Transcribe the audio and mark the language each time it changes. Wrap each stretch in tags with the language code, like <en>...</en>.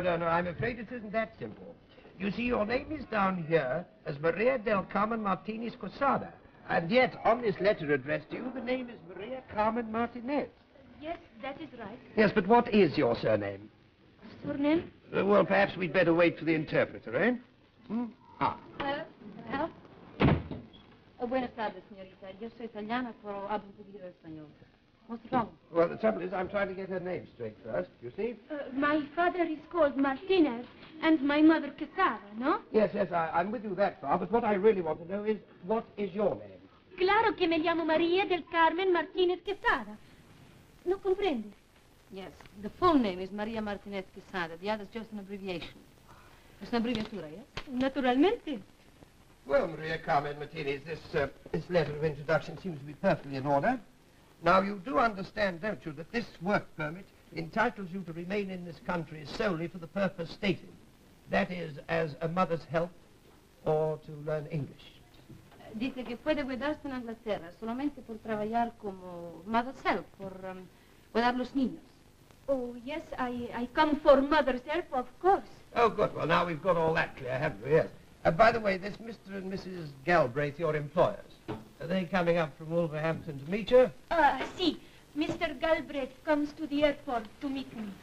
<en>I'm afraid it isn't that simple. You see, your name is down here as Maria del Carmen Martinez Quesada. And yet, on this letter addressed to you, the name is Maria Carmen Martinez. Yes, that is right. Yes, but what is your surname? Surname? Well, perhaps we'd better wait for the interpreter, eh?</en> <es>Hello? Hello? Buenas tardes, señorita. Yo soy italiana, pero hablo un poquito de español.</es> <en>What's wrong? Well, the trouble is, I'm trying to get her name straight first, you see? My father is called Martinez, and my mother Quesada, no? Yes, I'm with you that far, but what I really want to know is, what is your name?</en> <es>Claro que me llamo María del Carmen Martínez Quesada. ¿No comprendes?</es> <en>Yes, the full name is Maria Martinez Quesada. The other's just an abbreviation. It's an abbreviatura, yes? Naturalmente. Well, Maria Carmen Martinez, this letter of introduction seems to be perfectly in order. Now, you do understand, don't you, that this work permit entitles you to remain in this country solely for the purpose stated. That is, as a mother's help or to learn English.</en> <es>Dice que puede quedarse en Inglaterra solamente por trabajar como</es> <en>mother's help,</en> <es>por cuidar los niños.</es> <en>Oh, yes, I come for mother's help, of course. Oh, good. Well, now we've got all that clear, haven't we? Yes. By the way, this Mr. and Mrs. Galbraith, your employers, are they coming up from Wolverhampton to meet you?</en> <es>Si. Mr.</es> <en>Galbraith comes to the airport to meet me.</en>